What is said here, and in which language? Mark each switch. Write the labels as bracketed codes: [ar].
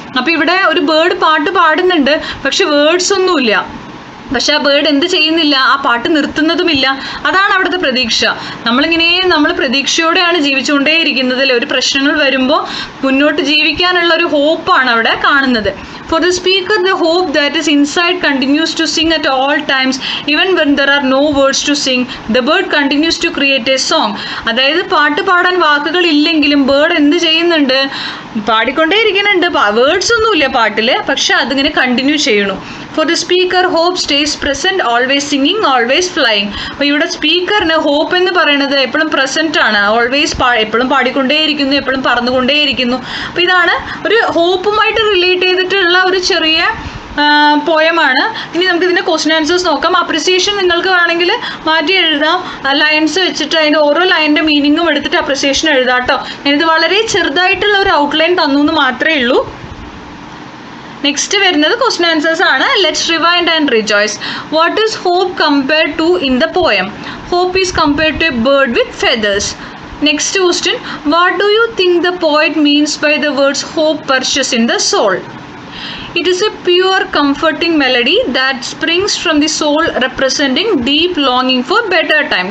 [ml] അപ്പോൾ ഇവിടെ ഒരു ബേർഡ് പാട്ട് പാടുന്നുണ്ട്, പക്ഷെ വേർഡ്സ് ഒന്നുമില്ല. പക്ഷെ ആ ബേർഡ് എന്ത് ചെയ്യുന്നില്ല? ആ പാട്ട് നിർത്തുന്നതുമില്ല. അതാണ് അവിടുത്തെ പ്രതീക്ഷ. നമ്മൾ പ്രതീക്ഷയോടെയാണ് ജീവിച്ചുകൊണ്ടേയിരിക്കുന്നത് അല്ലേ. ഒരു പ്രശ്നങ്ങൾ വരുമ്പോൾ മുന്നോട്ട് ജീവിക്കാനുള്ള ഒരു ഹോപ്പാണ് അവിടെ കാണുന്നത്. [en] For the speaker, the hope that is inside continues to sing at all times, even when there are no words to sing. The bird continues to create a song. [ml] അതായത് പാട്ട് പാടാൻ വാക്കുകൾ ഇല്ലെങ്കിലും ബേർഡ് എന്ത് ചെയ്യുന്നുണ്ട്? പാടിക്കൊണ്ടേയിരിക്കുന്നുണ്ട്. വേർഡ്സ് ഒന്നുമില്ല പാട്ടിൽ, പക്ഷെ അതിങ്ങനെ കണ്ടിന്യൂ ചെയ്യണു. [en] For the speaker, hope stays present, always singing, always flying. [ml] അപ്പോൾ ഇവിടെ സ്പീക്കറിന് ഹോപ്പ് എന്ന് പറയുന്നത് എപ്പോഴും പ്രസന്റ് ആണ്. ഓൾവേസ് എപ്പോഴും പാടിക്കൊണ്ടേയിരിക്കുന്നു, എപ്പോഴും പറന്നുകൊണ്ടേയിരിക്കുന്നു. അപ്പോൾ ഇതാണ് ഒരു ഹോപ്പുമായിട്ട് റിലേറ്റ് ചെയ്തിട്ടുള്ള ഒരു ചെറിയ പോയമാണ്. ഇനി നമുക്ക് ഇതിൻ്റെ ക്വസ്റ്റ്യൻ ആൻസേഴ്സ് നോക്കാം. അപ്രിസിയേഷൻ നിങ്ങൾക്ക് വേണമെങ്കിൽ മാറ്റി എഴുതാം. ലൈൻസ് വെച്ചിട്ട് അതിൻ്റെ ഓരോ ലൈനിൻ്റെ മീനിങ്ങും എടുത്തിട്ട് അപ്രിസിയേഷൻ എഴുതാം കേട്ടോ. ഞാനിത് വളരെ ചെറുതായിട്ടുള്ള ഒരു ഔട്ട്ലൈൻ തന്നു എന്ന് മാത്രമേ ഉള്ളൂ. നെക്സ്റ്റ് വരുന്നത് ക്വസ്റ്റ്യൻ ആൻസേഴ്സ് ആണ്. [en] Let's rewind and rejoice. What is hope compared to in the poem? Hope is compared to a bird with feathers. Next question, what do you think the poet means by the words hope perches in the soul? It is a pure comforting melody that springs from the soul, representing deep longing for better time.